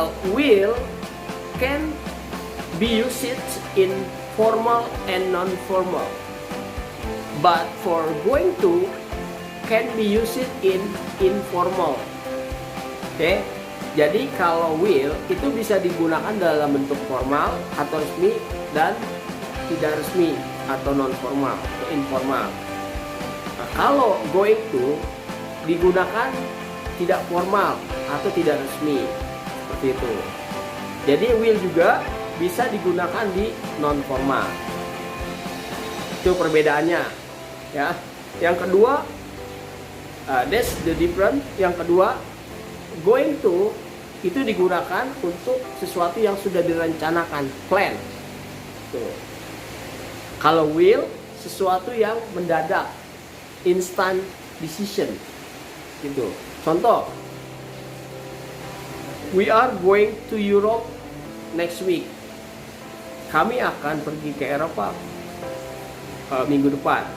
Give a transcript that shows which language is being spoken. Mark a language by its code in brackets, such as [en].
[en] Will can be used in formal and non-formal, but for going to can be used in informal. Oke. [id] Jadi kalau will itu bisa digunakan dalam bentuk formal atau resmi dan tidak resmi atau non-formal atau informal. Nah, kalau going to digunakan tidak formal atau tidak resmi, seperti itu. Jadi will juga bisa digunakan di non formal. Itu perbedaannya, ya. Yang kedua, [en] that's the difference. [id] Yang kedua, going to itu digunakan untuk sesuatu yang sudah direncanakan, plan. Tuh. Kalau will, sesuatu yang mendadak, [en] instant decision. [id] Gitu. [en] Contoh, we are going to Europe next week. [id] Kami akan pergi ke Eropa minggu depan.